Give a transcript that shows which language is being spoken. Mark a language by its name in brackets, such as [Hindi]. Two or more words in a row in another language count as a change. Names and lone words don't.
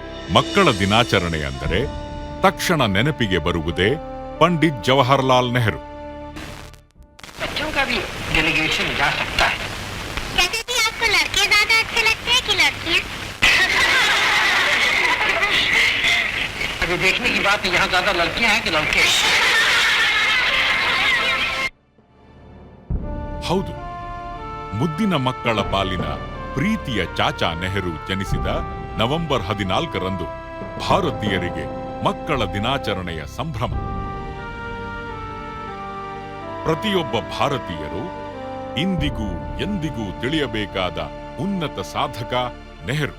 [Kannada] ಮಕ್ಕಳ ದಿನಾಚರಣೆ ಅಂದರೆ ತಕ್ಷಣ ನೆನಪಿಗೆ ಬರುವುದೇ ಪಂಡಿತ್ ಜವಾಹರಲಾಲ್ ನೆಹರು. [Hindi] बच्चों का भी डेलीगेशन जा सकता है। चाचा जी, आपको लड़के ज्यादा अच्छे लगते हैं कि लड़कियाँ? अभी देखने की बात है, यहाँ ज्यादा लड़कियां हैं कि लड़के। [Kannada] ಹೌದು, ಮುದ್ದಿನ ಮಕ್ಕಳ ಪಾಲಿನ ಪ್ರೀತಿಯ ಚಾಚಾ ನೆಹರು ಜನಿಸಿದ ನವೆಂಬರ್ 14ರಂದು ಭಾರತೀಯರಿಗೆ ಮಕ್ಕಳ ದಿನಾಚರಣೆಯ ಸಂಭ್ರಮ. ಪ್ರತಿಯೊಬ್ಬ ಭಾರತೀಯರು ಇಂದಿಗೂ ಎಂದಿಗೂ ತಿಳಿಯಬೇಕಾದ ಉನ್ನತ ಸಾಧಕ ನೆಹರು.